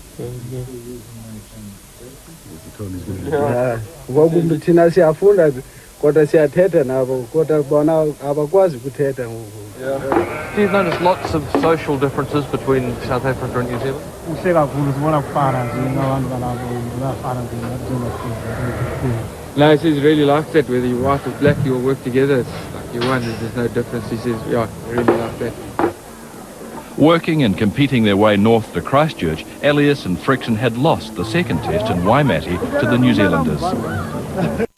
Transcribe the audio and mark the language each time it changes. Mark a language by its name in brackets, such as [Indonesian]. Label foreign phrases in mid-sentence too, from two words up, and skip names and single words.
[Portuguese] Vamos tirar esse afunda. [Xhosa] kodwa siyathetha nabo kodwa bona abakwazi ukuthetha ngoku. [English] Do you notice lots of social differences between South Africa and New Zealand? [Zulu] Kuhle kakhulu sibona kufana nje nabantu balapho bayafana nje njengathi. [English] No, he says really likes that, whether you're white or black, you all work together. It's like you won, there's no difference. He says, yeah, I really like that. Working and competing their way north to Christchurch, Elias and Friction had lost the second test in Waimate to the New Zealanders.